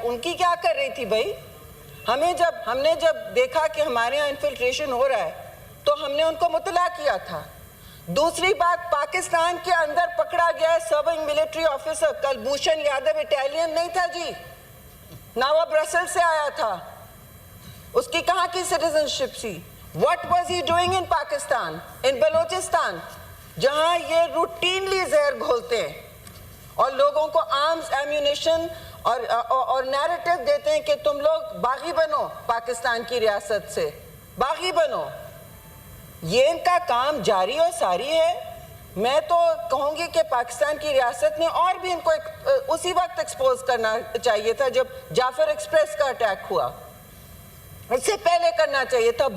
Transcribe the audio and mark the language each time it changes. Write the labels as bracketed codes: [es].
[ur] ان کی کیا کر رہی تھی بھائی؟ ہم نے جب دیکھا کہ ہمارے یہاں انفلٹریشن ہو رہا ہے تو ہم نے ان کو مطلع کیا تھا. دوسری بات, پاکستان کے اندر پکڑا گیا ہے serving military officer. Kulbhushan Yadav Italian نہیں تھا جی, نہ وہ برسل سے آیا تھا. اس کی کہاں کی سٹیزن شپ تھی؟ [en] What was he doing in Pakistan, in Balochistan? [ur] جہاں یہ روٹینلی زہر گھولتے ہیں اور لوگوں کو آرمز ایمیونیشن اور نیریٹو دیتے ہیں کہ تم لوگ باغی بنو پاکستان کی ریاست سے، باغی بنو. یہ ان کا کام جاری اور ساری ہے. میں تو کہوں گی کہ پاکستان کی ریاست نے اور بھی ان کو اسی وقت ایکسپوز کرنا چاہیے تھا جب جعفر ایکسپریس کا اٹیک ہوا، اس سے پہلے کرنا چاہیے تھا.